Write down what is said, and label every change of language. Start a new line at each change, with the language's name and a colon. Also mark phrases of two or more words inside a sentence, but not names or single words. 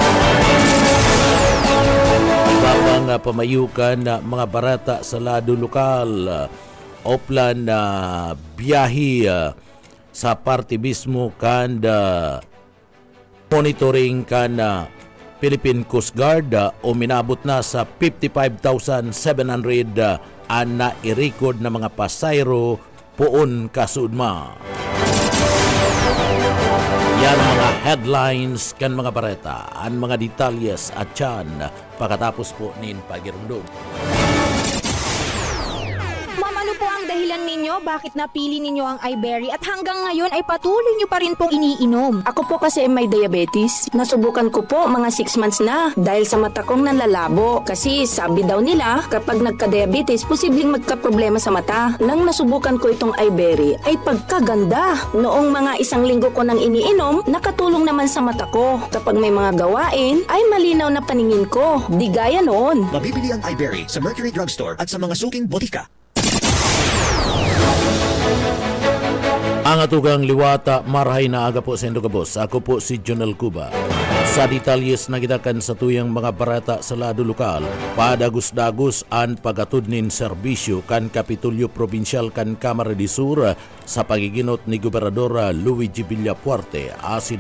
Bikol: Ibang pamayukan mga barata sa lado lokal, oplan na biyahe sa parte mismo kan monitoring kan Philippine Coast Guard o minabot na sa 55,700 na i-record na mga pasayro poon kasudma. Yan mga headlines kan mga bareta, ang mga detalyes at yan pagkatapos po nin pagirundog.
Filipino: Dahilan ninyo bakit napili ninyo ang iBerry at hanggang ngayon ay patuloy nyo pa rin pong iniinom? Ako po kasi may diabetes. Nasubukan ko po mga 6 months na dahil sa mata kong nanlalabo. Kasi sabi daw nila kapag nagka-diabetes, posibleng magka-problema sa mata. Nang nasubukan ko itong iBerry ay pagkaganda. Noong mga 1 linggo ko nang iniinom, nakatulong naman sa mata ko. Kapag may mga gawain, ay malinaw na paningin ko. Di gaya noon. Mabibili ang iBerry sa Mercury Drugstore at sa mga suking botika.
Bikol: Ang atugang liwata, marahay na aga po sa Indogabos. Ako po si Jonel Cuba. Sa detalyes na kita sa tuyang mga barata sa lado lokal, padagos-dagos ang pagatod nin serbisyo kan Kapitulyo Provincial kan Camarines Sur sa pagiginot ni Gobernador Luigi Villapuerte, asin